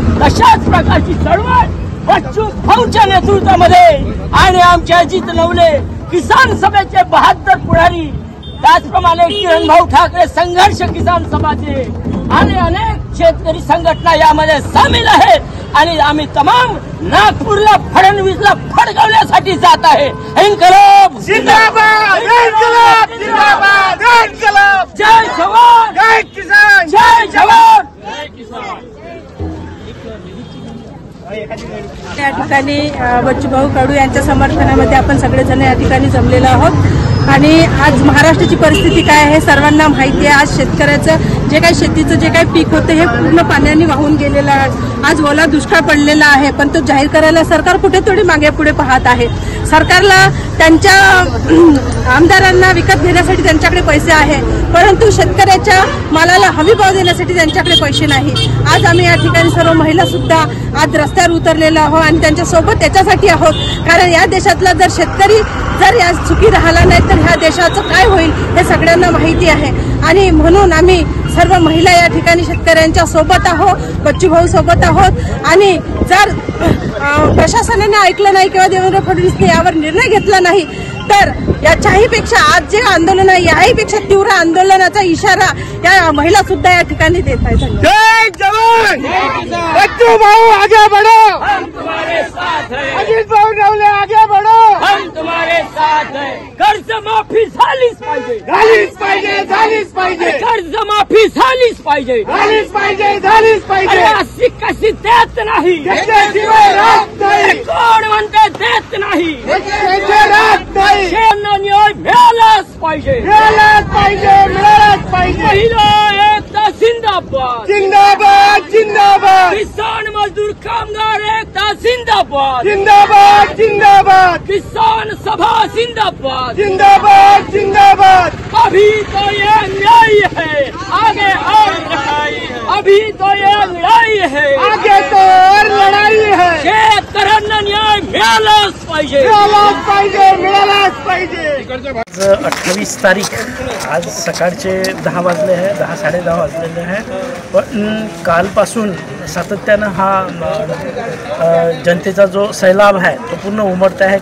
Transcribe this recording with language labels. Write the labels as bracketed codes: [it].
[mr] तशाच प्रकारची चळवळ बच्चू भाऊच्या नेतृत्वामध्ये आणि आमचे अजित नवले किसान सभेचे 72 पुढारी, त्याचप्रमाणे किरण भाऊ ठाकरे संघर्ष किसान सभाचे आणि अनेक शेतकरी संघटना यामध्ये सामील आहेत. आणि आम्ही तमाम नागपूरला फडणवीसला फडकवण्यासाठी जात आहे. [hi] इन्कलाब जिंदाबाद, इन्कलाब जिंदाबाद, इन्कलाब. जय जवान जय किसान, जय जवान जय किसान. [mr] या ठिकाणी बच्चूभाऊ कडू यांच्या समर्थनामध्ये आपण सगळेजण या ठिकाणी जमलेलो आहोत. आणि आज महाराष्ट्राची परिस्थिती काय आहे सर्वांना माहिती आहे. आज शेतकऱ्याचं जे काही शेतीचं जे काही पीक होतं हे पूर्ण पाण्याने वाहून गेलेलं आहे. आज ओला दुष्काळ पडलेला आहे, पण तो जाहीर करायला सरकार कुठे थोडी मागे पुढे पाहत आहे. सरकारला त्यांच्या आमदारांना विकत घेण्यासाठी त्यांच्याकडे पैसे आहे, परंतु शेतकऱ्याच्या मालाला हमीभाव देण्यासाठी त्यांच्याकडे पैसे नाही. आज आम्ही या ठिकाणी सर्व महिला सुद्धा आज रस्त्यावर उतरलेलो आहोत आणि त्यांच्यासोबत त्याच्यासाठी आहोत, कारण या देशातला जर शेतकरी जर या सुखी राहिला नाही तर ह्या देशाचं काय होईल हे सगळ्यांना माहिती आहे. आणि म्हणून आम्ही सर्व महिला या ठिकाणी शेतकऱ्यांच्या सोबत आहोत, बच्चूभाऊ सोबत आहोत. आणि जर प्रशासनाने ऐकलं नाही किंवा देवेंद्र फडणवीसने यावर निर्णय घेतला नाही तर याच्याही पेक्षा आज जे आंदोलन आहे याही पेक्षा तीव्र आंदोलनाचा इशारा या महिला सुद्धा या ठिकाणी देत आहेत. [hi] जय जवान, बच्चू भाऊ आगे बढ़ो, हम तुम्हारे साथ हैं. अजित भाऊ नवले आगे बढ़ो, हम तुम्हारे साथ हैं. [mr] कर्ज माफी झालीच पाहिजे, झालीच पाहिजे, झालीच पाहिजे. कर्ज माफी झालीच पाहिजे, झालीच पाहिजे, झालीच पाहिजे. अशी कशी देत नाही, त्याच्याशिवाय राहत नाही. कोण म्हणते देत नाही, त्याच्याशिवाय राहत नाही. शेतकऱ्यांना न्याय मिळालाच पाहिजे, मिळालाच पाहिजे, मिळालाच पाहिजे. महिला एकता जिंदाबाद, जिंदाबाद, जिंदाबाद. किसान मजदूर कामगार एकता जिंदाबाद, जिंदाबाद, जिंदाबाद. किसान सभा जिंदाबाद, जिंदाबाद, जिंदाबाद. [hi] अभी तो ये न्याय है, आगे और लड़ाई है. अभी तो ये लड़ाई है, आगे तो और लड़ाई है. [mr] शेतकऱ्यांना न्याय मिळालाच पाहिजे, मिळालाच पाहिजे, मिळालाच पाहिजे. 28 तारीख आज सकाळचे 10 वाजले आहे, 10 साडे 10 वाजलेले आहे. पण कालपासून सातत्यानं हा जनतेचा जो सैलाब आहे तो पूर्ण उमटत आहे.